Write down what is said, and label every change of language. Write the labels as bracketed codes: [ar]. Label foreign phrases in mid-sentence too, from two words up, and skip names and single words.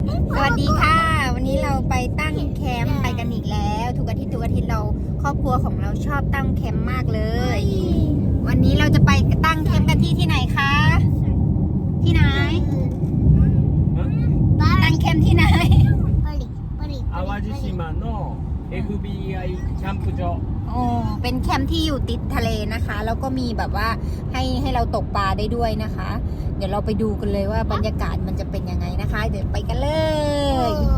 [th] สวัสดีค่ะวันนี้เราไปตั้งแคมป์ไปกันอีกแล้วทุกอาทิตย์เราครอบครัวของเราชอบตั้งแคมป์มากเลยวันนี้เราจะไปตั้งแคมป์กันที่ไหนคะที่ไหนตั้งแคมป์ที่ไหน [ja] 淡路島の FBI キャンプ場 [th] โอ้เป็นแคมป์ที่อยู่ติดทะเลนะคะแล้วก็มีแบบว่าให้เราตกปลาได้ด้วยนะคะ เดี๋ยวเราไปดูกันเลยว่าบรรยากาศมันจะเป็นยังไงนะคะ เดี๋ยวไปกันเลย